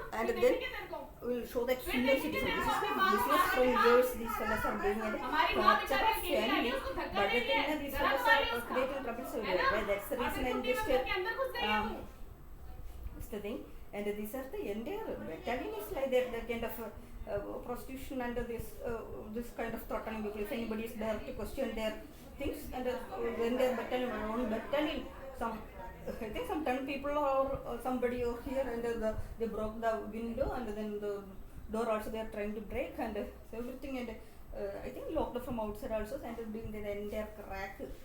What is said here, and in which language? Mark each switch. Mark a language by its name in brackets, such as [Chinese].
[English] and then will show that senior citizens. This is the business from years these fellas are doing it. [Hindi] हमारी माँ बेचारे अकेली आई है उसको धक्का दे रही है [English] These fellas are creating troubles everywhere. That's the reason I'm just [Hindi] अंदर घुस गई है तू [English] that's the thing. And these are the entire battalion is like that, the kind of prostitution and this kind of threatening people. If anybody is there to question their things, and when their battalion, own battalion, I think some 10 people or somebody over here, and they broke the window, and then the door also they are trying to break, and everything, and I think locked from outside also, and doing the entire crack.